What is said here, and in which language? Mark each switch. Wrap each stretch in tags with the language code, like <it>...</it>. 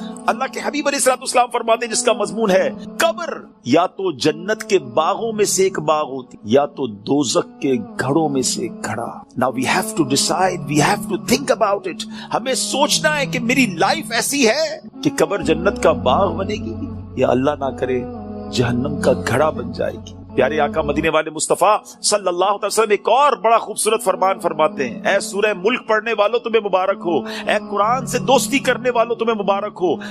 <ur>اللہ کے حبیب علیہ الصلوۃ والسلام فرماتے ہیں جس کا مضمون ہے قبر یا تو جنت کے باغوں میں سے ایک باغ ہوتی یا تو دوزخ کے گھڑوں میں سے ایک گھڑا.</ur> <en>Now we have to decide, we have to think about it.</en> <ur>ہمیں سوچنا ہے کہ میری لائف ایسی ہے کہ قبر جنت کا باغ بنے گی یا اللہ نہ کرے جہنم کا گھڑا بن جائے گی. پیارے آقا مدینے والے مصطفیٰ صلی اللہ علیہ وسلم ایک اور بڑا خوبصورت فرمان فرماتے ہیں. اے سورہ ملک پڑھنے والوں تمہیں مبارک ہو، اے قرآن سے دوستی کرنے والوں تمہیں مبارک ہو.</ur>